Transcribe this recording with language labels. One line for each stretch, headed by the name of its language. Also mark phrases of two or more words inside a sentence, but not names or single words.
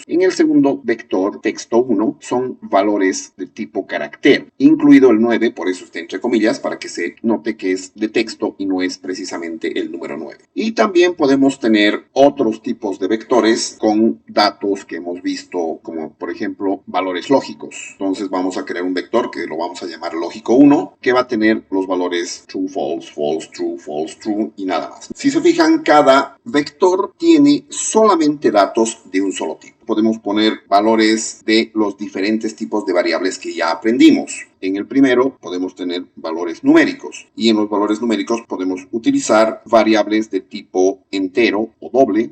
Spanish: En el segundo vector, texto 1, son valores de tipo carácter, incluido el 9, por eso está entre comillas, para que se note que es de texto y no es precisamente el número 9. Y también podemos tener otros tipos de vectores con datos que hemos visto, como por ejemplo valores lógicos. Entonces vamos a crear un vector que lo vamos a llamar lógico 1, que va a tener los valores
English: true, false, false, true
Spanish: y nada más. Si se fijan, cada vector tiene solamente datos de un solo tipo. Podemos poner valores de los diferentes tipos de variables que ya aprendimos. En el primero podemos tener valores numéricos y en los valores numéricos podemos utilizar variables de tipo entero o doble.